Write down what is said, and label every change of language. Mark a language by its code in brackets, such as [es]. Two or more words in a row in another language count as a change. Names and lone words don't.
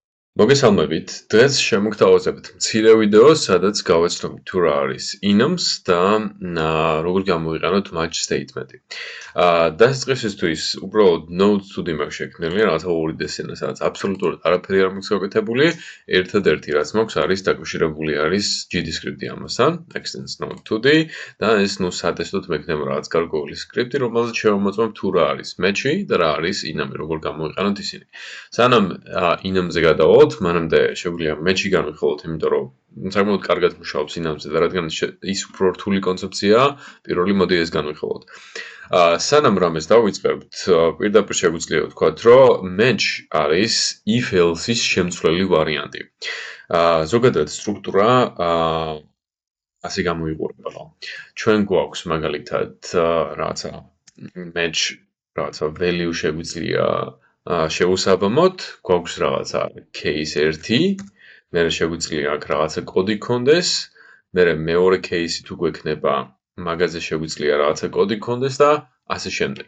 [ka] მოგესალმებით. დღეს შემოგთავაზებთ მცირე ვიდეო, სადაც გავაცნობთ თუ რა არის enums და როგორ გამოვიყენოთ [en] match statement- [ka] ი. დასაწყისისთვის უბრალოდ [en] notes to dim [ka] აქვს შექმნილი, რაღაცა ორი დესენა, სადაც აბსოლუტურად არაფერი არ მაქვს გაკეთებული. ერთადერთი რაც მაქვს არის დაკავშირებული არის GDScript-ი ამასთან, [en] extends note to d [ka] და ეს სატესტოდ მექნება რაღაც გარკვეული სკრიპტი, რომელზეც შევამოწმებთ თუ რა არის match-ი და რა არის enum-ი, როგორ გამოვიყენოთ ისინი. სანამ enum-ზე გადავალთ, მანამდე შეგვიძლია match-ი განვიხილოთ, იმიტომ რომ საკმაოდ კარგად მუშაობს enum-ზე და რადგან ის უფრო რთული კონცეფციაა, პირველი მოდი ეს განვიხილოთ. სანამ რამეს დავიწყებთ, პირდაპირ შეგვიძლია ვთქვათ, რომ match არის if-else-ის შემცვლელი ვარიანტი. ზოგადად სტრუქტურა ასე გამოიყურება. ჩვენ გვაქვს მაგალითად რაღაცა match რაღაცა value შეგვიძლია შევუსაბამოთ, გვაქვს რაღაცა case 1, მერე შეგვიძლია აქ რაღაცა კოდი გქონდეს, მერე მეორე case-ი თუ გვექნება, მაგაზე შეგვიძლია რაღაცა კოდი გქონდეს და ასე შემდეგ.